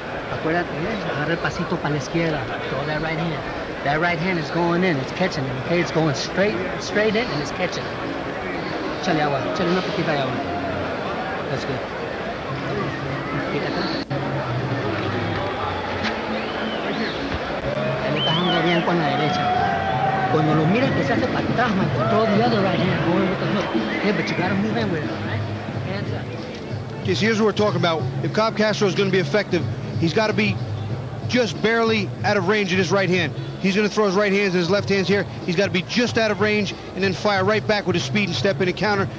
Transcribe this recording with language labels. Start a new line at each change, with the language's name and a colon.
Spanish: Acuérdate, agarra el pasito para la izquierda.
English: Throw that right hand. That right hand is going in. It's catching it. Okay, it's going straight in, and it's catching it.
Spanish: Échale agua. Échale una poquita de agua.
English: That's good.
Spanish: Él está jugando bien con la derecha. Cuando lo mira que se hace para atrás,
English: man, throw the other right hand going with the hook. Yeah, but you got to move in with it, all right? Hands up. Okay, so here's what we're talking about. If Cob Castro is going to be effective, he's got to be just barely out of range in his right hand. He's going to throw his right hands and his left hands here. He's got to be just out of range and then fire right back with his speed and step in and counter.